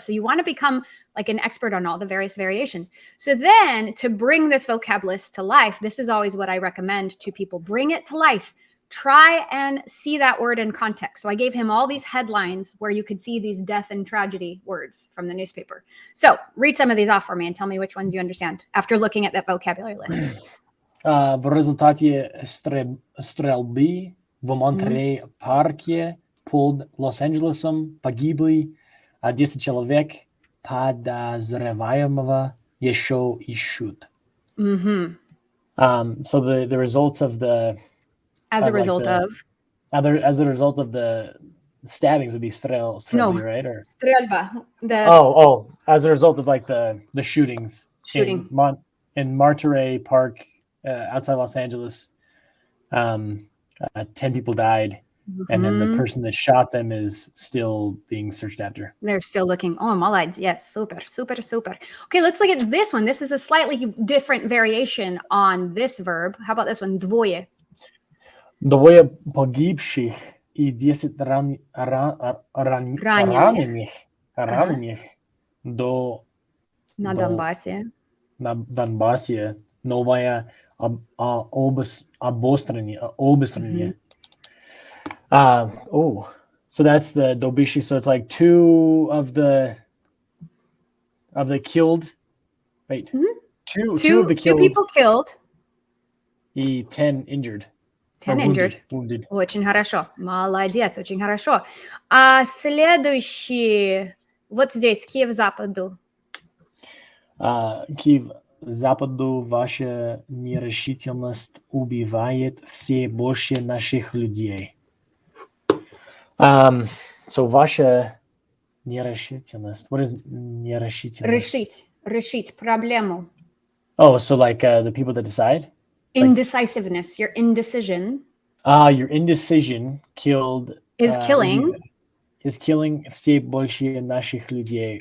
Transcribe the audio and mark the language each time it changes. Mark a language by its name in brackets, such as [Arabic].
[English] So you want to become like an expert on all the various variations. So then to bring this vocab list to life, this is always what I recommend to people. Bring it to life. Try and see that word in context. So I gave him all these headlines where you could see these death and tragedy words from the newspaper. So read some of these off for me and tell me which ones you understand after looking at that vocabulary list. [Russian] В результате стрельбы в Монтерей-парке под Лос-Анджелесом погибли 10 человек, подозреваемого еще ищут. [English] So the results of the as a result of the stabbings would be strelby, right? Or strelba. As a result of like the shootings in Monterey Park outside Los Angeles. 10 people died, and then the person that shot them is still being searched after. They're still looking. [Russian] Oh, молодец. [English] Yes, super, super, super. Okay, let's look at this one. This is a slightly different variation on this verb. How about this one? Двое. [Russian] Двое погибших и 10 раненых до На Донбассе. на Донбассе. Новое обострение. [English] So that's the dobishi. So it's like 2 of the killed. Wait, two of the killed. 2 people killed. И 10 injured. 10 injured. Wounded. [Russian] Очень хорошо. Молодец, очень хорошо. А следующий, вот здесь, Киев-Западу. Киев-Западу ваша нерешительность убивает все больше наших людей. [English] So [Russian] ваша нерешительность. [English] What is нерешительность? [Russian] Решить проблему. [English] Oh, so like the people that decide? Indecisiveness, your indecision. Your indecision is killing [Russian] все больше наших людей.